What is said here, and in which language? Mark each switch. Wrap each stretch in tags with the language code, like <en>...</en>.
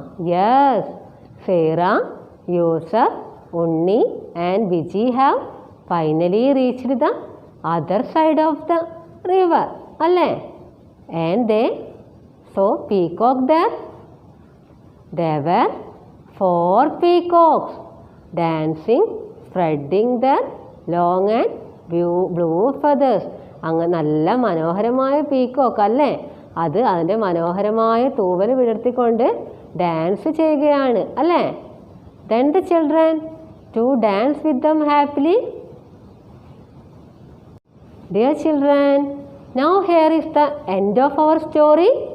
<en>yes, Sera, Yusuf, Unni and Viji have finally reached the other side of the river</en> <ml>അല്ലേ?</ml> <en>And they saw peacock there. There were 4 peacocks dancing, spreading their long and blue feathers.</en> <ml>അങ്ങനെ നല്ല മനോഹരമായ peacock അല്ലേ? അത് അതിൻ്റെ മനോഹരമായ തൂവൽ വിടർത്തിക്കൊണ്ട് dance ചെയ്യുകയാണ് അല്ലേ?</ml> <en>Then the children to dance with them happily. Dear children, now here is the end of our story.</en>